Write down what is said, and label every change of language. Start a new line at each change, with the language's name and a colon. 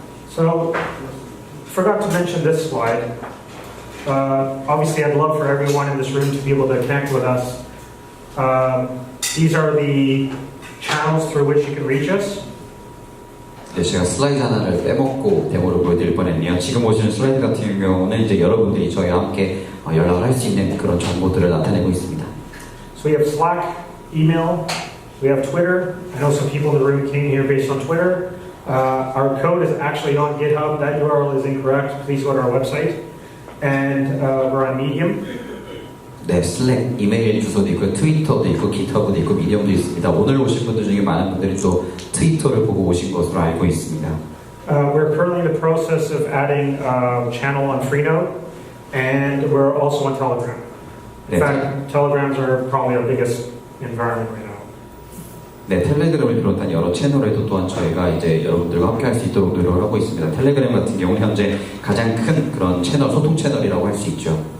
English: So, forgot to mention this slide. Obviously, I'd love for everyone in this room to be able to connect with us. These are the channels through which you can reach us.
Korean: 네, 제가 슬라이드 하나를 빼먹고 데모를 보여드릴 뻔했네요. 지금 보시는 슬라이드 같은 경우는 이제 여러분들이 저희와 함께 연락을 할 수 있는 그런 정보들을 나타내고 있습니다.
English: So we have Slack, email, we have Twitter. I know some people in the room came here based on Twitter. Our code is actually on GitHub. That URL is incorrect. Please go to our website. and we're on Medium.
Korean: 네, 슬랙 이메일 주소도 있고 트위터도 있고 기타브도 있고 미디엄도 있습니다. 오늘 오신 분들 중에 많은 분들이 또 트위터를 보고 오신 것으로 알고 있습니다.
English: We're currently in the process of adding a channel on Freenode, and we're also on Telegram. In
Korean: 네,
English: fact, Telegrams are probably our biggest environment right now.
Korean: 네, 텔레그램을 비롯한 여러 채널에도 또한 저희가 이제 여러분들과 함께 할 수 있도록 노력을 하고 있습니다. 텔레그램 같은 경우는 현재 가장 큰 그런 채널, 소통 채널이라고 할 수 있죠.